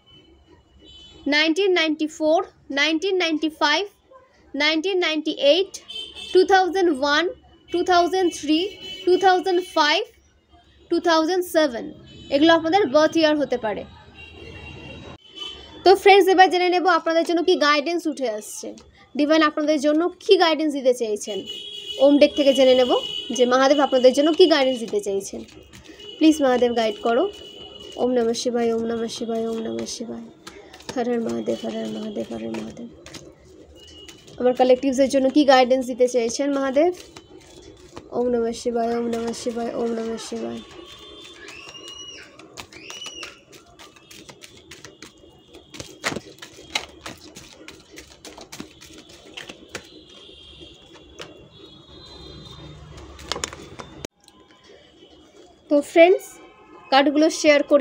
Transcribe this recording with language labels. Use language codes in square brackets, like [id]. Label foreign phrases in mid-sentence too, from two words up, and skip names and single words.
[bn] 1994, 1995, 1998, 2001, 2003, 2005, 2007 এগুলো আপনাদের বার্থ ইয়ার হতে পারে। তো ফ্রেন্ডস, এবার জেনে নেব আপনাদের জন্য কি গাইডেন্স উঠে আসছে, ডিভাইন আপনাদের জন্য কি গাইডেন্স দিতে চেয়েছেন। ওম ডেক থেকে জেনে নেব যে মহাদেব আপনাদের জন্য কি গাইডেন্স দিতে চেয়েছেন। প্লিজ মহাদেব গাইড করো। [sa] ওম নমঃ শিবায়, ওম নমঃ শিবায়, ওম নমঃ শিবায়। [hi] हर हर महादेव, हर हर महादेव, हर हर महादेव। [bn] আমার কালেকটিভসের জন্য কি গাইডেন্স দিতে চেয়েছেন মহাদেব। [sa] ওম নমঃ শিবায়, ওম নমঃ শিবায়, ওম নমঃ শিবায়। [bn] তো ফ্রেন্ডস, কার্ডগুলো শেয়ার করি।